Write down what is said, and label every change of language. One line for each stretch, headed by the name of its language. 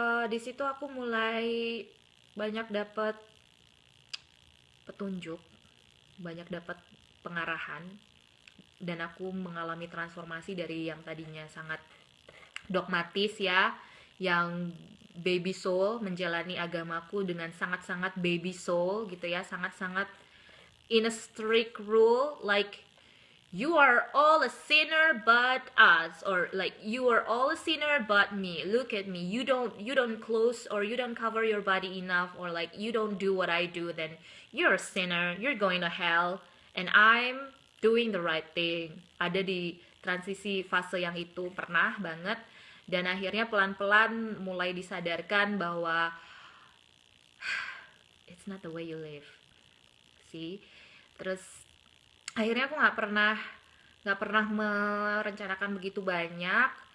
Indonesian: Di situ aku mulai banyak dapat petunjuk, banyak dapat pengarahan, dan aku mengalami transformasi dari yang tadinya sangat dogmatis ya, yang
English: baby soul,
Indonesian: menjalani agamaku dengan sangat-sangat baby soul gitu ya, sangat-sangat
English: in a strict rule, like you are all a sinner but us, or like you are all a sinner but me. Look at me, you don't close or you don't cover your body enough, or like you don't do what I do, then you're a sinner, you're going to hell, and I'm doing the right thing.
Indonesian: Ada di transisi fase yang itu pernah banget, dan akhirnya pelan-pelan mulai disadarkan bahwa
English: it's not the way you live
Indonesian: sih. Terus akhirnya aku nggak pernah merencanakan begitu banyak.